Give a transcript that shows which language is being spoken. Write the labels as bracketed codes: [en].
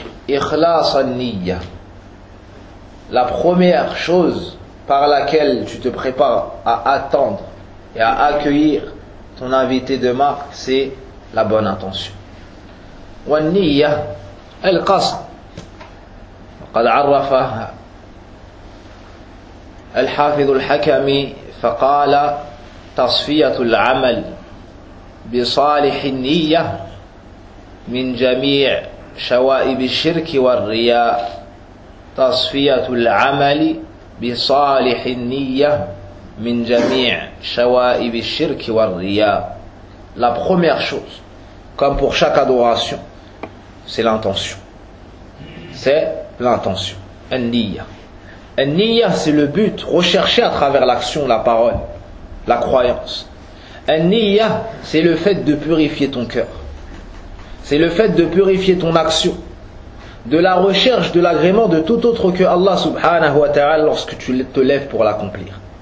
[ar] إخلاص النية. [fr] La première chose par laquelle tu te prépares à attendre et à accueillir ton invité de marque, c'est la bonne intention. [ar] والنية القصد. قد عرفها الحافظ الحكمي فقال تصفية العمل بصالح النية من جميع شوائب الشرك والرياء. تصفية العمل بصالح النية من جميع شوائب الشرك والرياء. [fr] La première chose, comme pour chaque adoration, c'est l'intention. C'est l'intention. An-niyya. An-niyya, c'est le but recherché à travers l'action, la parole, la croyance. An-niyya, c'est le fait de purifier ton cœur. C'est le fait de purifier ton action, de la recherche de l'agrément de tout autre que Allah subhanahu wa ta'ala lorsque tu te lèves pour l'accomplir.